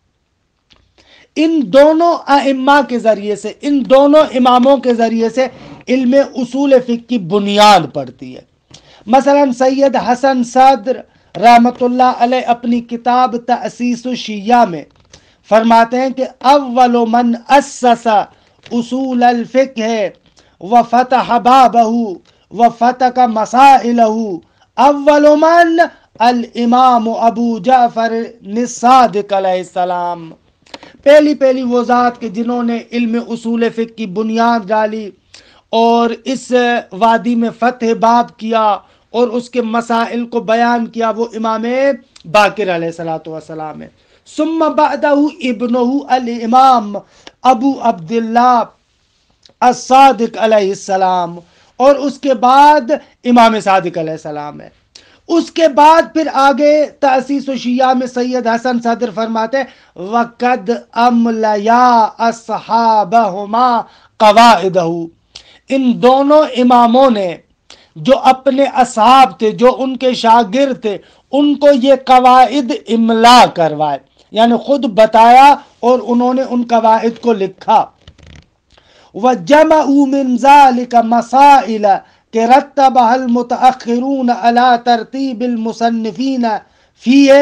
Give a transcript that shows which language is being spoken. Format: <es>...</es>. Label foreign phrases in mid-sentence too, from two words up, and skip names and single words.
<ur>ان دونوں ائمہ کے ذریعے سے، ان دونوں اماموں کے ذریعے سے علم اصول فقہ کی بنیاد پڑتی ہے۔ مثلا سید حسن صدر رحمت اللہ علیہ اپنی کتاب تأسیس الشیعہ میں فرماتے ہیں کہ</ur> <ar>اول من اسس اصول الفقہ وفتح بابہ وفتق مسائلہ اول من الامام ابو جعفر الصادق علیہ السلام۔</ar> <ur>پہلی وہ ذات کہ جنہوں نے علم اصول فقہ کی بنیاد ڈالی اور اس وادی میں فتح باب کیا اور اس کے مسائل کو بیان کیا، وہ امام باقر</ur> <ar>علیہ السلام</ar> <ur>ہے۔</ur> <ar>ثم بعدہ ابنہ الامام ابو عبداللہ الصادق علیہ السلام،</ar> <ur>اور اس کے بعد امام صادق</ur> <ar>علیہ السلام</ar> <ur>ہے. اس کے بعد پھر آگے تأسیس الشیعہ میں سید حسن صدر فرماتے ہیں</ur> <ar>وَقَدْ أَمْلَيَا أَصْحَابَهُمَا قَوَائِدَهُ.</ar> <ur>ان دونوں اماموں نے جو اپنے اصحاب تھے، جو ان کے شاگرد تھے، ان کو یہ قواعد املا کروائے، یعنی خود بتایا اور انہوں نے ان قواعد کو لکھا.</ur> <ar>وَجَمَعُوا مِنْ ذَلِكَ مَسَائِلَ کہ رتبها المتأخرون على ترتیب المصنفین فیہ.</ar>